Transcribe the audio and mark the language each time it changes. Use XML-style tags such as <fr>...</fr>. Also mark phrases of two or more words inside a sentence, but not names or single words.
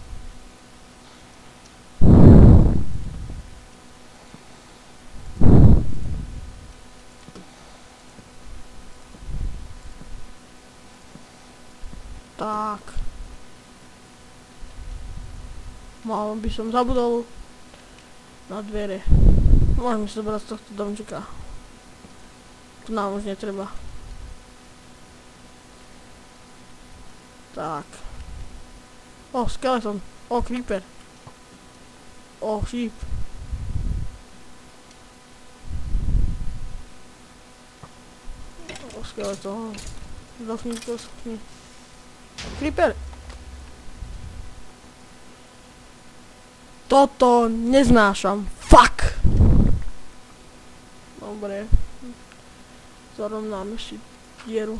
<sk>Tak. Malo by som zabudol na dvere. Môžeme si zobrať z tohto domčeka. Tu nám už netreba. Tak.</sk> <en>Skeleton. Creeper. Sheep. Skeleton.</en> <sk>Zdochnij. Creeper. Toto neznášam. Fuck! Dobre. Zarovnáme si dieru.</sk>